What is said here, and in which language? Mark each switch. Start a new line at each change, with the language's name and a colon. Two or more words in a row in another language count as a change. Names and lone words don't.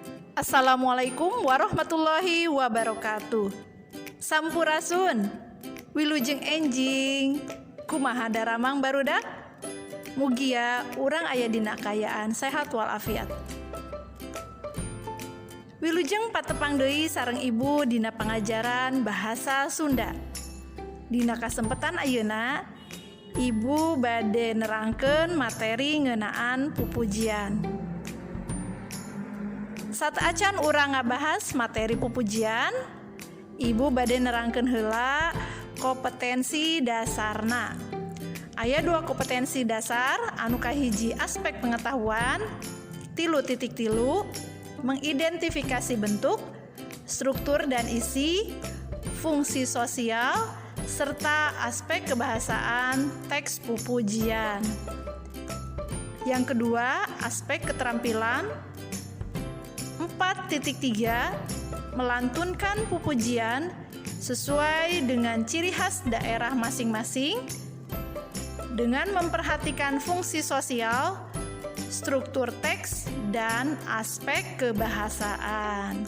Arabic: السلام عليكم ورحمة الله وبركاته.
Sundanese: Sampurasun, wilujeng enjing, kumaha daramang barudak? Mugia urang aya dina kayaan sehat walafiat. Wilujeng patepang deui sareng ibu dina pangajaran bahasa Sunda. Dina kasempetan ayeuna, ibu bade nerangkeun materi ngeunaan pupujian. Sataacan urang ngabahas materi pupujian, ibu bade nerangkeun heula kompetensi dasarna. Aya 2 kompetensi dasar anu kahiji
Indonesian: aspek pengetahuan, 3.3 mengidentifikasi bentuk, struktur dan isi, fungsi sosial, serta aspek kebahasaan teks pupujian. Yang kedua, aspek keterampilan, 4.3 melantunkan pupujian sesuai dengan ciri khas daerah masing-masing dengan memperhatikan fungsi sosial, struktur teks, dan aspek kebahasaan.